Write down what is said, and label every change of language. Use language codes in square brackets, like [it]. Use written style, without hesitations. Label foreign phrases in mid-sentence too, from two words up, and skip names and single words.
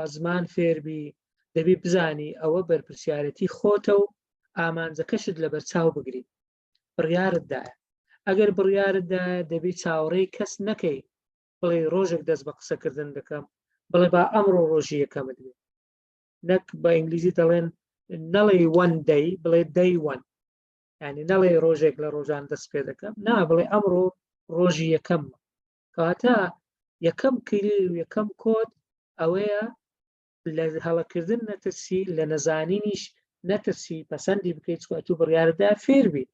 [ckb] زمان فێربی دەبی بزانی ئەوە بەرپرسیارەتی خۆتە و ئامانجەکەشت لە بەرچاو بگری بڕیارت دایە ئەگەر بڕیارت دایە دەبی چاوەڕێی کەس نەکەی بڵێ ڕۆژێک دەست بە قسەکردن دەکەم بڵێ با ئەمڕۆ ڕۆژی یەکەمت بێ نەک بە ئینگلیزی دەڵێن نەڵێ [en] one day [ckb] بڵێ [en] day one، [ckb] یعنی نەڵێ ڕۆژێک لە ڕۆژان دەست پێ دەکەم، نا بڵێ ئەمڕۆ ڕۆژی یەکەم، کەواتە یەکەم کلیل و یەکەم کۆد ئەوەیە لە هەڵەکردن نەترسی، لە نەزانینیش نەترسی، پەسەندی بکەیت چکە بڕیارەدا فێر بیت.